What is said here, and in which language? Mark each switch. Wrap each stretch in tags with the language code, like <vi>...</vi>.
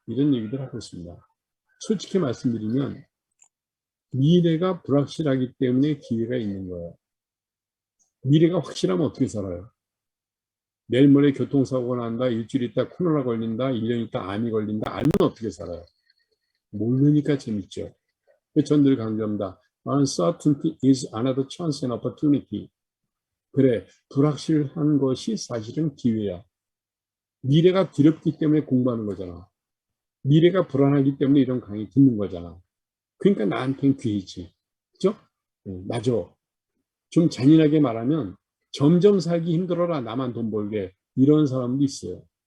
<ko>이런 얘기들 하고 있습니다. 솔직히 말씀드리면 미래가 불확실하기 때문에 기회가 있는 거예요. 미래가 확실하면 어떻게 살아요? 내일 모레 교통사고가 난다, 일주일 있다 코로나 걸린다, 1년 있다 암이 걸린다, 알면 어떻게 살아요? 모르니까 재밌죠. 전 늘 강조합니다.</ko> <en>Uncertainty is another chance and opportunity.</en> <ko>그래, 불확실한 것이 사실은 기회야. 미래가 두렵기 때문에 공부하는 거잖아. 미래가 불안하기 때문에 이런 강의 듣는 거잖아. 그러니까 나한텐 기회지. 그죠? 맞아. 좀 잔인하게 말하면 점점 살기 힘들어라 나만 돈 벌게 이런 사람도 있어요.</ko>